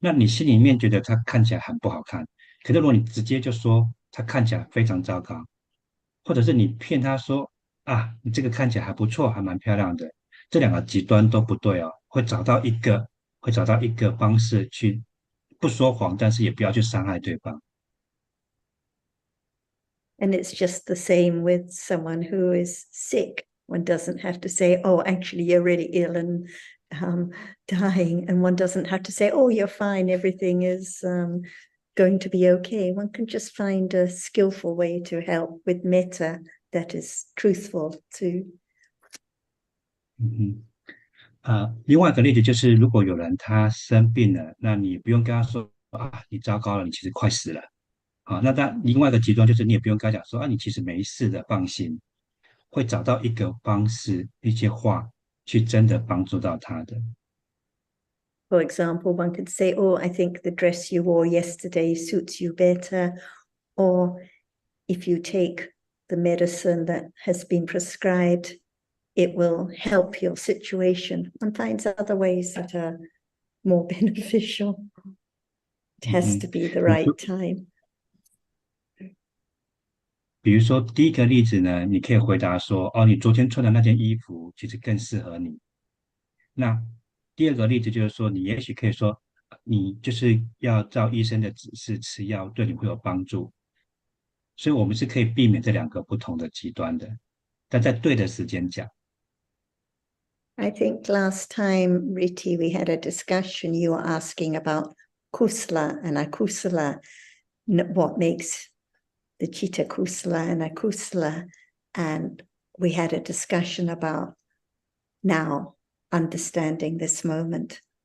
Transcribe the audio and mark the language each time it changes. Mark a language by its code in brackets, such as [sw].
[zh] 那你心里面觉得它看起来很不好看，可是如果你直接就说它看起来非常糟糕，或者是你骗他说：“啊，你这个看起来还不错，还蛮漂亮的。” 这两个极端都不对哦，会找到一个方式去不说谎，但是也不要去伤害对方。 [en] And it's just the same with someone who is sick. One doesn't have to say, "Oh, actually, you're really ill and dying." And one doesn't have to say, "Oh, you're fine. Everything is going to be okay." One can just find a skillful way to help with metta that is truthful too. [zh] 另外一个例子就是，如果有人他生病了，那你不用跟他说啊，你糟糕了，你其实快死了。好，那另外一个极端就是你也不用跟他讲说啊，你其实没事的，放心，会找到一个方式、一些话去真的帮助到他的。 [en] For example, one could say, "Oh, I think the dress you wore yesterday suits you better." Or if you take the medicine that has been prescribed, it will help your situation. One finds other ways that are more beneficial. It has to be the right time. [zh] 比如说，第一个例子呢，你可以回答说：“哦，你昨天穿的那件衣服其实更适合你。” 那第二个例子就是说，你也许可以说，你就是要照医生的指示吃药，对你会有帮助。所以，我们是可以避免这两个不同的极端的，但在对的时间讲。 [en] I think last time, Riti, we had a discussion. You were asking about kusala and akusala, what makes the chitta kusala and akusala. And we had a discussion about now understanding this moment.